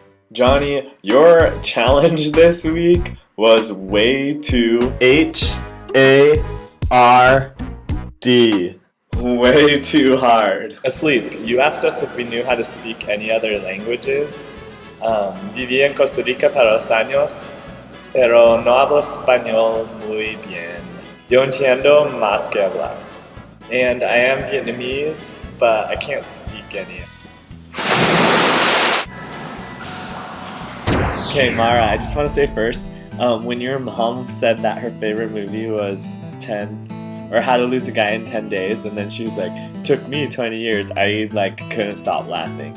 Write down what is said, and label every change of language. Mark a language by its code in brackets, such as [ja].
[en] Johnny, your challenge this week was way too H-A-R-D. Way too hard. Asleep, you asked us if we knew how to speak any other languages. [es] Viví en Costa Rica para 2 años, pero no hablo español muy bien. Yo entiendo más que hablar. [en] And I am Vietnamese, but I can't speak any. Okay, Mara, I just want to say first, when your mom said that her favorite movie was How to Lose a Guy in 10 Days, and then she was like, took me 20 years, I couldn't stop laughing.